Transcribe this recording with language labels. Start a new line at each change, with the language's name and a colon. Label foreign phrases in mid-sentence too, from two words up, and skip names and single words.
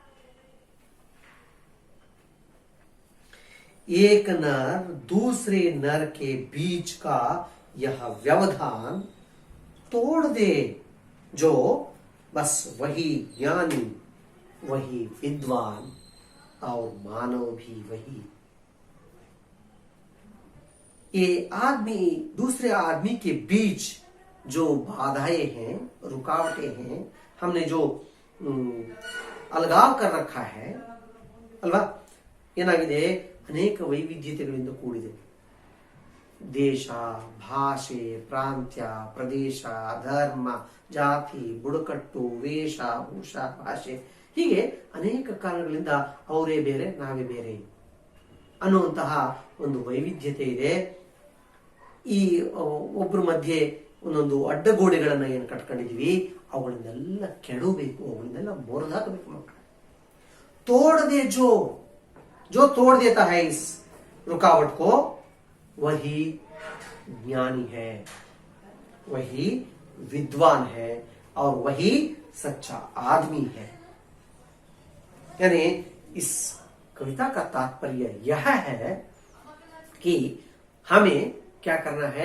Hindi: एक नर दूसरे नर के बीच का यह व्यवधान तोड़ दे, जो बस वही ज्ञानी, वही विद्वान और मानव भी वही. ये आदमी दूसरे आदमी के बीच जो बाधाएं हैं, रुकावटें हैं, हमने जो अलगाव कर रखा है
Kannada: ಅಲ್ವಾ, ಏನಾಗಿದೆ? ಅನೇಕ ವೈವಿಧ್ಯತೆಗಳಿಂದ ಕೂಡಿದೆ. ದೇಶ, ಭಾಷೆ, ಪ್ರಾಂತ್ಯ, ಪ್ರದೇಶ, ಧರ್ಮ, ಜಾತಿ, ಬುಡಕಟ್ಟು, ವೇಷ, ಭೂಷ, ಭಾಷೆ, ಹೀಗೆ ಅನೇಕ ಕಾರಣಗಳಿಂದ ಅವರೇ ಬೇರೆ ನಾವೇ ಬೇರೆ ಅನ್ನುವಂತಹ ಒಂದು ವೈವಿಧ್ಯತೆ ಇದೆ. ಈ ಒಬ್ಬರ ಮಧ್ಯೆ ಒಂದೊಂದು ಅಡ್ಡಗೋಡೆಗಳನ್ನ ಏನು ಕಟ್ಕೊಂಡಿದೀವಿ, ಅವುಗಳನ್ನೆಲ್ಲ ಕೆಡಬೇಕು, ಅವುಗಳನ್ನೆಲ್ಲ ಮುರಿದಾಕಬೇಕು ಮಕ್ಕಳು.
Hindi: तोड़ दे, जो तोड़ देता है इस रुकावट को, वही ज्ञानी है, वही विद्वान है और वही सच्चा आदमी है. यानी इस कविता का तात्पर्य यह है कि हमें क्या करना है?